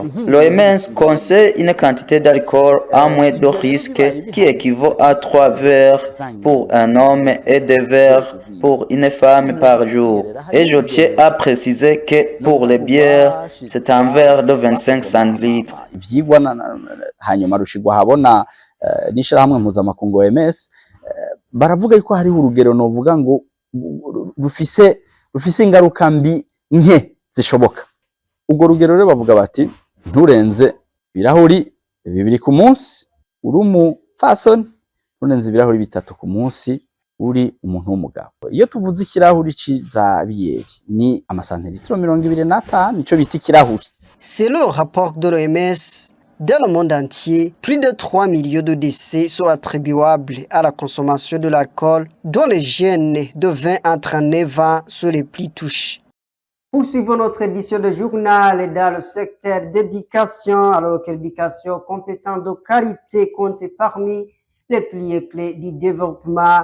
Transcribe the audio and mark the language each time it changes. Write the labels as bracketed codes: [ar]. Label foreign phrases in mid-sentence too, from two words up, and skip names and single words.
[fr] L'OMS conseille une quantité d'alcool à moins de risque qui équivaut à 3 verres pour un homme et 2 verres pour une femme par jour. Et je tiens à préciser que pour les bières, c'est un verre de 25 centilitres. [rn] N'ishirahamwe mpuzamakungu OMS baravuga yuko hari urugero novuga ngo rufise ingaruka mbi nke zishoboka. Ubwo rugero rero bavuga bati nturenze ibirahuri 2 ku munsi uri umupfasoni, nturenze ibirahuri 3 ku munsi uri umuntu w'umugabo. Iyo tuvuze ikirahuri ciza biyeri ni amasantilitiro 25 nico bita ikirahuri. [fr] Selon le rapport de l'OMS, dans le monde entier, plus de 3 millions de décès sont attribuables à la consommation de l'alcool, dont les jeunes de 20 à 39 ans sont les plus touchés. Poursuivons notre édition de journal dans le secteur d'éducation, alors que l'éducation compétente de qualité compte parmi les piliers clés du développement.